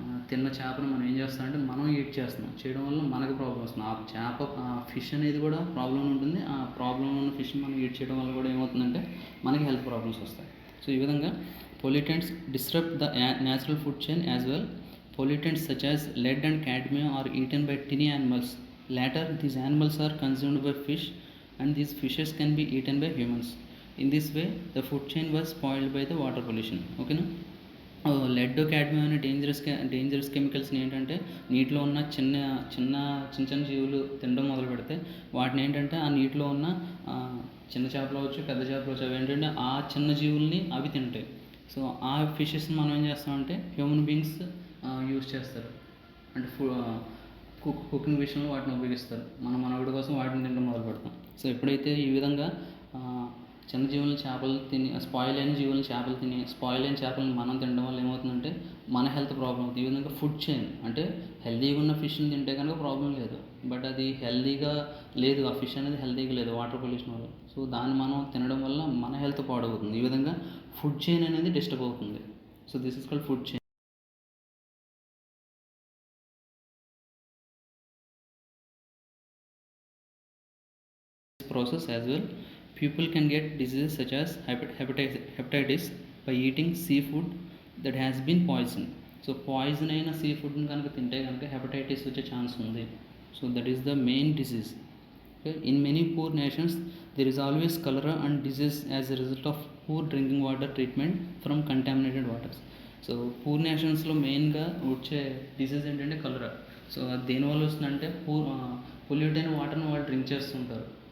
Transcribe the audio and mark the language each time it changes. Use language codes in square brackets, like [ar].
[te] తిన్న చేపను మనం ఏం చేస్తామంటే మనం ఈట్ చేస్తున్నాం చేయడం వల్ల మనకు ప్రాబ్లం వస్తుంది ఆ చేప ఫిష్ అనేది కూడా ప్రాబ్లం ఉంటుంది ఆ ప్రాబ్లం ఉన్న ఫిష్ మనం ఈట్ చేయడం వల్ల కూడా ఏమవుతుందంటే మనకి హెల్త్ ప్రాబ్లమ్స్ వస్తాయి సో ఈ విధంగా [en] Pollutants disturb the natural food chain as well pollutants such as lead and cadmium are eaten by tiny animals. Later, these animals are consumed by fish, and these fishes can be eaten by humans. In this way, the food chain was spoiled by the water pollution. Okay, no? [te] Lead cadmium అనే dangerous కెమికల్స్ని ఏంటంటే నీటిలో ఉన్న చిన్న జీవులు తినడం మొదలు పెడితే వాటిని ఏంటంటే ఆ నీటిలో ఉన్న చిన్న చేపలు అవచ్చు పెద్ద చేపలు అవచ్చు అవి ఏంటంటే ఆ చిన్న జీవుల్ని అవి తింటాయి సో ఆ ఫిషెస్ని మనం ఏం చేస్తామంటే హ్యూమన్ బీయింగ్స్ యూజ్ చేస్తారు అంటే కుకింగ్ విషయంలో వాటిని ఉపయోగిస్తారు మన మనవుడి కోసం వాటిని తినడం మొదలు పెడతాం సో ఎప్పుడైతే ఈ విధంగా చిన్న జీవులను చేపలు తిని స్పాయిల్ అయిన జీవులను చేపలు తిని స్పాయిల్ అయిన చేపలను మనం తినడం వల్ల ఏమవుతుందంటే మన హెల్త్ ప్రాబ్లం అవుతుంది ఈ విధంగా ఫుడ్ చైన్ అంటే హెల్తీగా ఉన్న ఫిష్ని తింటే కనుక ప్రాబ్లం లేదు బట్ అది హెల్తీగా లేదు ఆ ఫిష్ అనేది హెల్తీగా లేదు వాటర్ పొల్యూషన్ వల్ల సో దాన్ని మనం తినడం వల్ల మన హెల్త్ పాడవుతుంది ఈ విధంగా ఫుడ్ చైన్ అనేది డిస్టర్బ్ అవుతుంది so [en] This is called food chain process as well. People can get diseases such as hepatitis by eating seafood that has been poisoned. [te] So poison అయిన సీ ఫుడ్ని కనుక తింటే కనుక హెపటైటిస్ వచ్చే ఛాన్స్ ఉంది so [en] that is the main disease okay in many poor nations there is always cholera and disease as a result of poor drinking water treatment from contaminated waters [te] so poor నేషన్స్లో మెయిన్గా వచ్చే disease ఏంటంటే కలరా so దేనివల్ల వస్తుందంటే pollute అయిన వాటర్ని వాళ్ళు drink చేస్తుంటారు